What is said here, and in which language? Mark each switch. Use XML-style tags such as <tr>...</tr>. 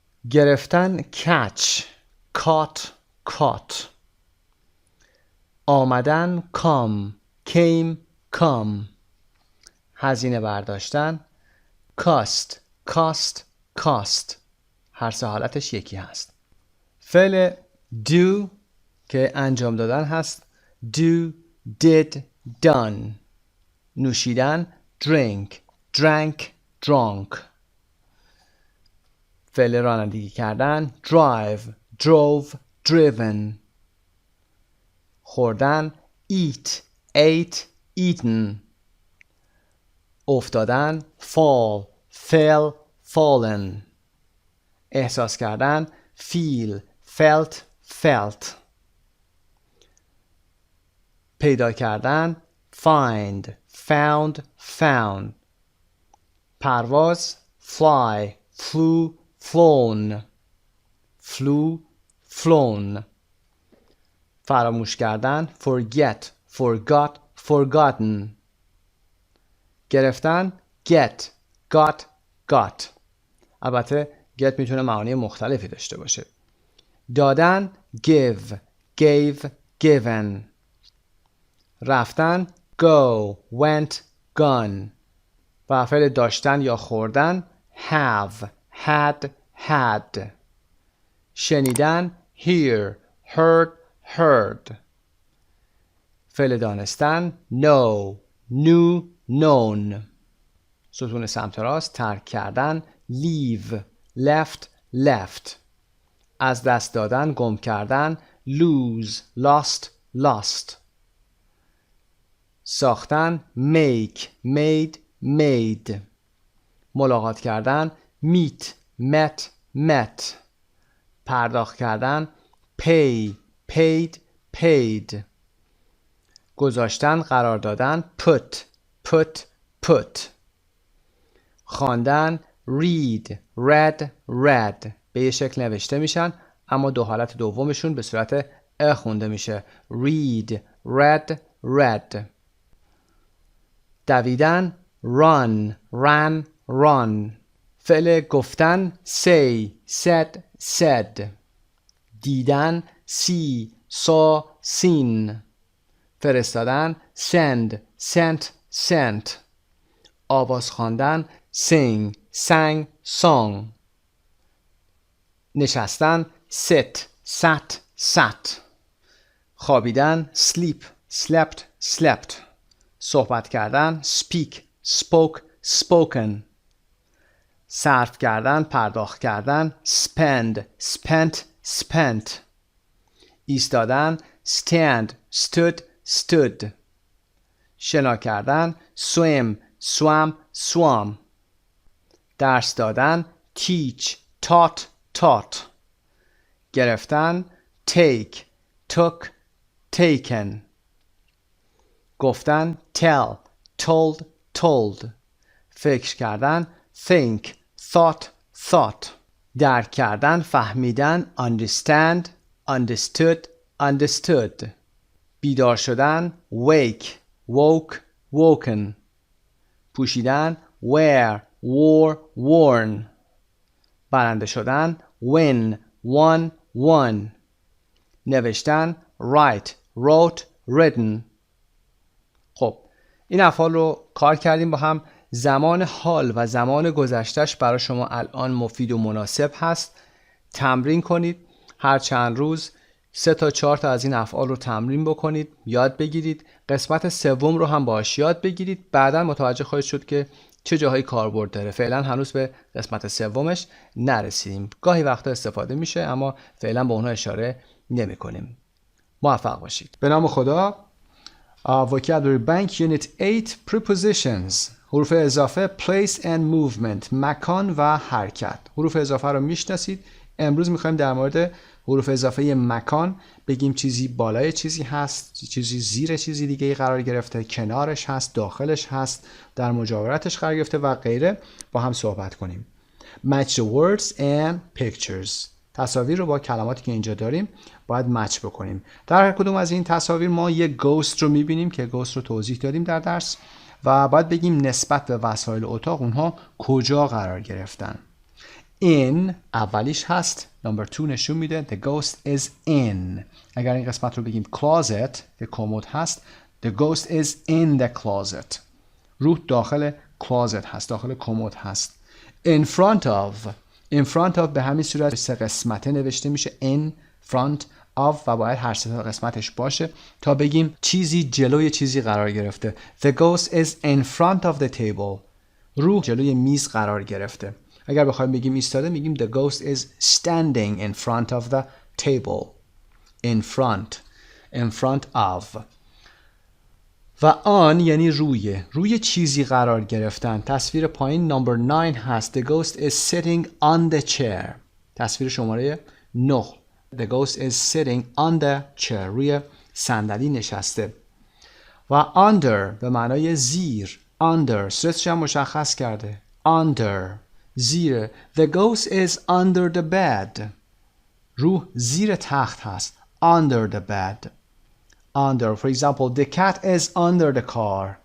<en>گرفتن catch caught caught. آمدن come came come.</en> <fa>هزینه برداشتن</fa> <en>cost cost cost.</en> <fa>هر سه حالتش یکی هست. فعل do که انجام دادن هست</fa> <en>do did done.</en> <fa>نوشیدن drink</fa> <en>drank, drunk.</en> <fa>فعل رانندگی کردن</fa> <en>drive, drove, driven. خوردن eat, ate, eaten. افتادن fall, fell, fallen.</en> <fa>احساس کردن</fa> <en>feel, felt, felt.</en> <fa>پیدا کردن</fa> <en>find, found, found. پرواز fly, flew, flown. flew, flown.</en> <fa>فراموش کردن</fa> <en>forget, forgot, forgotten. گرفتن get, got, got.</en> <fa>البته get میتونه معانی مختلفی داشته باشه.</fa> <en>دادن give, gave, given. رفتن go, went, gone.</en> <fa>و فعل داشتن یا خوردن</fa> <en>have, had, had. شنیدن hear, heard, heard.</en> <fa>فعل دانستن</fa> <en>know, knew, known.</en> <fa>ستون سمت راست ترک کردن</fa> <en>leave, left, left.</en> <fa>از دست دادن گم کردن</fa> <en>lose, lost, lost. ساختن make, made, made.</en> <fa>ملاقات کردن</fa> <en>meet, met, met. پرداخت کردن pay, paid, paid.</en> <fa>گذاشتن قرار دادن</fa> <en>put, put, put. خواندن read, read, read.</en> <fa>به یه شکل نوشته میشن اما دو حالت دومشون به صورت خونده میشه</fa> <en>read, read, read. دویدن run, ran, run. فعل گفتن say, said, said. دیدن see, saw, seen. فرستادن send, sent, sent. آواز خواندن sing, sang, song. نشستن sit, sat, sat.</en> <fa>خوابیدن</fa> <en>sleep, slept, slept.</en> <fa>صحبت کردن</fa> <en>speak, spoke, spoken.</en> <fa>صرف کردن پرداخت کردن</fa> <en>spend, spent, spent. ایستادن stand, stood, stood.</en> <fa>شنا کردن</fa> <en>swim, swam, swam.</en> <fa>درس دادن</fa> <en>teach, taught, taught. گرفتن take, took, taken. گفتن tell, told, told.</en> <fa>فکر کردن</fa> <en>think, thought, thought.</en> <fa>درک کردن فهمیدن</fa> <en>understand, understood, understood.</en> <fa>بیدار شدن</fa> <en>wake, woke, woken. پوشیدن wear, wore, worn.</en> <fa>برنده شدن</fa> <en>win, won, won. نوشتن write, wrote, written.</en> <fa>خب این افعال رو کار کردیم با هم. زمان حال و زمان گذشتهش برای شما الان مفید و مناسب هست. تمرین کنید. هر چند روز 3 تا 4 تا از این افعال رو تمرین بکنید، یاد بگیرید. قسمت سوم رو هم باهاش یاد بگیرید. بعدا متوجه خواهید شد که چه جاهایی کاربرد داره. فعلا هنوز به قسمت سومش نرسیدیم. گاهی وقتا استفاده میشه اما فعلا به اونها اشاره نمی کنیم. موفق باشید. به نام خدا.</fa> <en>Vocabulary Bank Unit 8 Prepositions.</en> <fa>حروف اضافه</fa> <en>place and movement.</en> <fa>مکان و حرکت. حروف اضافه رو میشناسید. امروز میخوایم در مورد حروف اضافه مکان بگیم. چیزی بالای چیزی هست، چیزی زیر چیزی دیگه قرار گرفته، کنارش هست، داخلش هست، در مجاورتش قرار گرفته و غیره. با هم صحبت کنیم.</fa> <en>Match the words and pictures.</en> <fa>تصاویر رو با کلماتی که اینجا داریم باید مچ بکنیم. در هر کدوم از این تصاویر ما یک گوست رو میبینیم که گوست رو توضیح دادیم در درس و باید بگیم نسبت به وسایل اتاق اونها کجا قرار گرفتن. In اولیش هست. نمبر 2 نشون میده</fa> <en>the ghost is in.</en> <fa>اگر این قسمت رو بگیم closet که کمد هست</fa> <en>the ghost is in the closet.</en> <fa>روح داخل closet هست، داخل کمد هست.</fa> <en>In front of.</en> <fa>In front of به همین صورت 3 قسمته نوشته میشه in front of و باید هر 3 قسمتش باشه تا بگیم چیزی جلوی چیزی قرار گرفته.</fa> <en>The ghost is in front of the table.</en> <fa>رو جلوی میز قرار گرفته. اگر بخوایم بگیم ایستاده میگیم</fa> <en>the ghost is standing in front of the table. in front of.</en> <fa>و آن یعنی روی چیزی قرار گرفتن. تصویر پایین نمبر 9 هست.</fa> <en>The ghost is sitting on the chair.</en> <fa>تصویر شماره 9.</fa> <en>The ghost is sitting on the chair.</en> <fa>روی صندلی نشسته. و under به معنای زیر. under صورتش هم مشخص کرده. under زیر.</fa> <en>The ghost is under the bed.</en> <fa>روح زیر تخت هست.</fa> <en>under the bed.</en> <fa>under.</fa> <en>For example, the cat is under the car.</en>